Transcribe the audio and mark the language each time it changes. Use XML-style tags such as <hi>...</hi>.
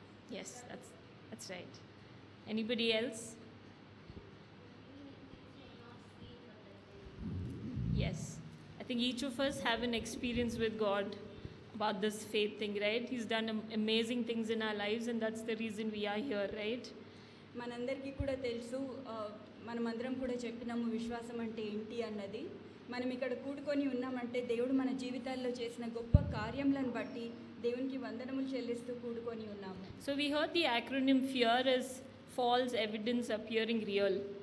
<en>Yes, that's right. Anybody else? Yes. I think each of us have an experience with God about this faith thing, right? He's done amazing things in our lives, and that's the reason we are here, right?</en> <te>మనందరికీ కూడా తెలుసు, మనమందరం కూడా చెప్పినాము విశ్వాసం అంటే ఏంటి అన్నది. మనం ఇక్కడ కూడుకొని ఉన్నామంటే దేవుడు మన జీవితాల్లో చేసిన గొప్ప కార్యములను బట్టి దేవునికి వందనములు చెల్లిస్తూ కూడుకొని ఉన్నాము.</te> <en>So we heard the acronym FEAR as false evidence appearing real.</en>